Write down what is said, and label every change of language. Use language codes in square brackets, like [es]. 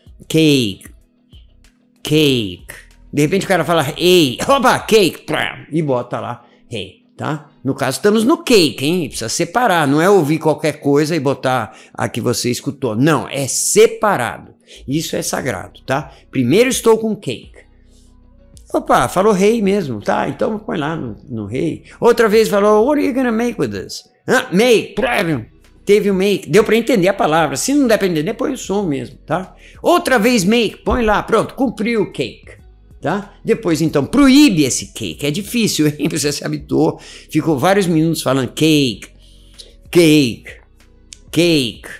[pt] Cake, cake. De repente o cara fala, ei, opa, cake, e bota lá, hey, tá? No caso, estamos no cake, hein? Precisa separar, não é ouvir qualquer coisa e botar a que você escutou. Não, é separado. Isso é sagrado, tá? Primeiro estou com cake. Opa, falou rei mesmo, tá? Então põe lá no rei. Outra vez falou, [en] what are you gonna make with this? [pt] Make, teve o make, deu para entender a palavra. Se não der para entender, põe o som mesmo, tá? Outra vez make, põe lá, pronto, cumpriu o cake, tá? Depois então, proíbe esse cake, é difícil, hein? Você se habituou, ficou vários minutos falando cake, cake, cake.